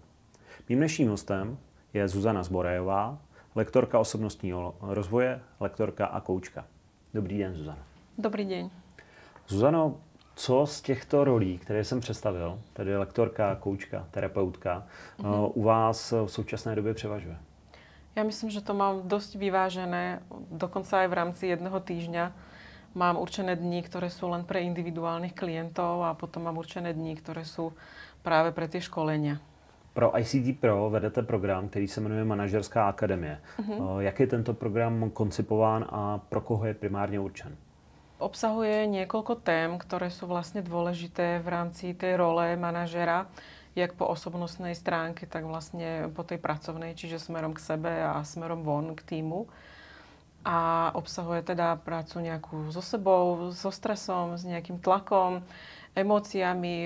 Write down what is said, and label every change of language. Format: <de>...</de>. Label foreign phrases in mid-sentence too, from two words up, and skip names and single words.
<cs>Mým dnešním hostem je Zuzana Zborejová, lektorka osobnostního rozvoje, lektorka a koučka. Dobrý den, Zuzana.</cs> <sk>Dobrý deň.</sk> <cs>Zuzano, co z těchto rolí, které jsem představil, tedy lektorka, koučka, terapeutka, u vás v současné době převažuje?</cs> <sk>Ja myslím, že to mám dosť vyvážené. Dokonca aj v rámci jedného týždňa mám určené dni, ktoré sú len pre individuálnych klientov a potom mám určené dni, ktoré sú práve pre tie školenia.</sk> <cs>Pro ICT Pro vedete program, který se jmenuje Manažerská akademie. Jak je tento program koncipován a pro koho je primárně určen?</cs> <sk>Obsahuje niekoľko tém, ktoré sú vlastne dôležité v rámci tej role manažera, jak po osobnostnej stránke, tak vlastne po tej pracovnej, čiže smerom k sebe a smerom von k týmu. A obsahuje teda prácu nejakú so sebou, so stresom, s nejakým tlakom, emóciami.</sk>